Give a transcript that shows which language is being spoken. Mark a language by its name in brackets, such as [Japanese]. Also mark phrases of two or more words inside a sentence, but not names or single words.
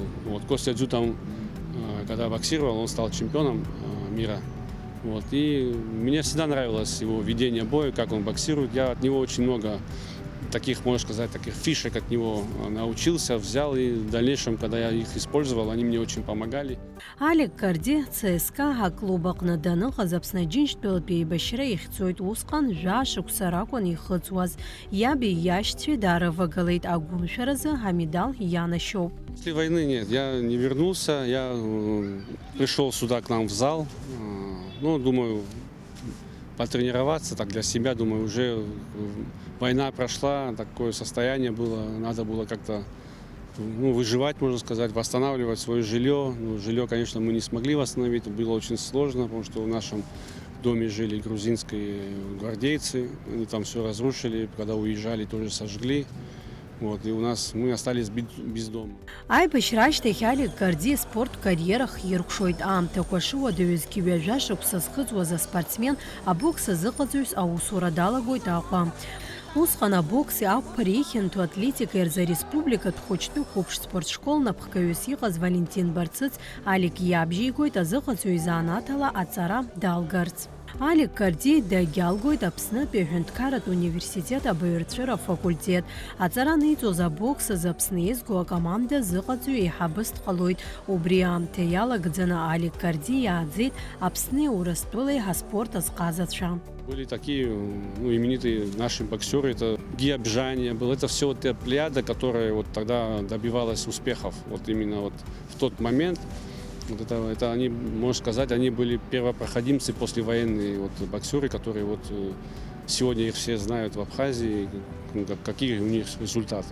[Russian] Костя Дзю там, когда боксировал, он стал чемпионом мира. И мне всегда нравилось его ведение боя, как он боксирует. Я от него очень много таких, можно сказать, таких фишек от него научился, взял, и в дальнейшем, когда я их использовал, они мне очень помогали. [Abkhazian] Алик Карди ЦСКА аклуб аҟны даныҟаз Аԥсны аџьынџьтәылатәи еибашьра ихьӡоит. Усҟан шәшықәса ракәын ихыҵуаз. Иаби иашьцәеи дарывагылеит. Агәымшәаразы амедал ианашьоуп. [Russian] После войны нет, я не вернулся, я пришел сюда к нам в зал, думаю, потренироваться так для себя, думаю, уже война прошла, такое состояние было, надо было как-то выживать, можно сказать, восстанавливать свое жилье. Жилье, конечно, мы не смогли восстановить, было очень сложно, потому что в нашем доме жили грузинские гвардейцы, они там все разрушили, когда уезжали, тоже сожгли. И мы остались без дома. [Abkhazian] Аибашьра ашьҭахь Алик Карди спорттә кариерах иркәшоит. Аамҭақәа шыуадаҩызгьы ҩажәа шықәса зхыҵуаз аспортсмен абокс азыҟаҵаҩс аусура далагоит Аҟәа. Усҟан абокси ақәԥареи ихьанҭоу атлетика рзы ареспубликатә хәыҷтәы қәыԥш спортшкол напхгаҩыс иҟаз Валентин Барцыц Алик иабжьеигоит азыҟаҵаҩ изаанаҭ ала аҵара далгарц. Алик Карди дагьалгоит Аԥснытәи аҳәынҭқарратә университет абаҩрацәыра афакультет. Аҵара ниҵоз абокс азы Аԥсны изго акоманда зыҟаҵаҩ еиҳабыс дҟалоит. Убри аамҭа иалагӡаны Алик Карди иааӡеит Аԥсни Урыстәылеи ҳаспорт азҟазацәа. [Russian] Были такие именитые наши боксеры, это Гия Бжания был, это все вот та плеяда, которая вот тогда добивалась успехов, вот именно вот в тот момент. Вот это они, можно сказать, они были первопроходимцы послевоенные вот боксеры, которые вот сегодня их все знают в Абхазии, какие у них результаты.